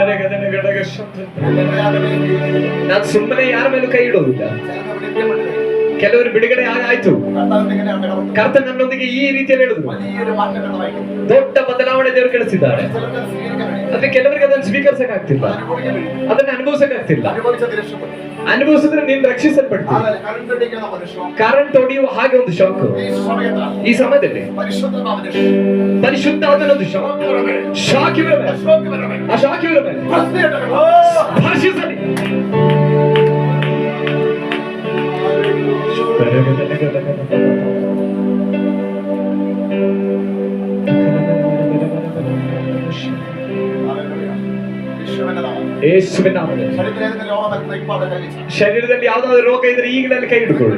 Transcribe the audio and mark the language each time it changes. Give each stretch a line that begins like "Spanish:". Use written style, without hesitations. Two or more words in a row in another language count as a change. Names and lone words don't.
Kannada: ನಾನು ಸುಮ್ಮನೆ ಯಾರ ಮೇಲೂ ಕೈ ಇಡೋದಿಲ್ಲ. ಕೆಲವರು ಬಿಡುಗಡೆ ಆಯ್ತು.
Malayalam: കർത്താവിന്റെ ഇങ്ങനെ ഇടപെട്ടു.
Kannada: ಕರ್ತನ್ ನನ್ನೊಂದಿಗೆ ಈ ರೀತಿಯಲ್ಲಿ ಹೇಳಿದ್ರು.
Malayalam: വലിയൊരു മാറ്റങ്ങൾ വഹിക്കും.
Kannada: ದೊಡ್ಡ ಬದಲಾವಣೆ ದೇವರು ಕಳಿಸಿದ್ದಾರೆ.
Malayalam: ചിലർക്ക് സ്വീകരിക്കാൻ കഴിയും.
Kannada: ಆದ್ರೆ ಕೆಲವರಿಗೆ ಅದನ್ನು ಸ್ವೀಕರಿಸಕ್ ಆಗ್ತಿಲ್ಲ,
Malayalam: അനുഭവിക്കാൻ കഴിയും.
Kannada: ಅದನ್ನ ಅನುಭವಿಸಕ್ ಆಗ್ತಿಲ್ಲ.
Malayalam: അനുഭവിച്ചത് രക്ഷപ്പെട്ടു.
Kannada: ಅನುಭವಿಸಿದ್ರೆ ನೀನ್ ರಕ್ಷಿಸಲ್ಪಡ್ತೀನಿ. ಆದರೆ ಕರೆಂಟ್ ಅಡಿക്കുന്ന ಮನುಷ್ಯ ಕರೆಂಟ್ ಹೊಡೆಯುವ ಹಾಗೆ ಒಂದು ಶಾಕ್ ಈ ಸಮಯದ ಈ ಸಮಯದಲ್ಲಿ ಪರಿಶುದ್ಧನಾದ ಪರಿಶುದ್ಧವಾದ ಶಾಕ್ ಶಾಕ್ ಇರಬೇಕು. ಆ ಶಾಕ್ ಇರಬೇಕು. ಭಾಷಿಸಲಿ. ಯೇಸುವಿನ ನಾಮದಲ್ಲಿ ಶರೀರದಲ್ಲಿ ಯಾವ್ದಾದ್ರು ರೋಗ ಇದ್ರೆ ಈಗಲೇ ಕೈ ಹಿಡ್ಕೊಳ್ಳಿ.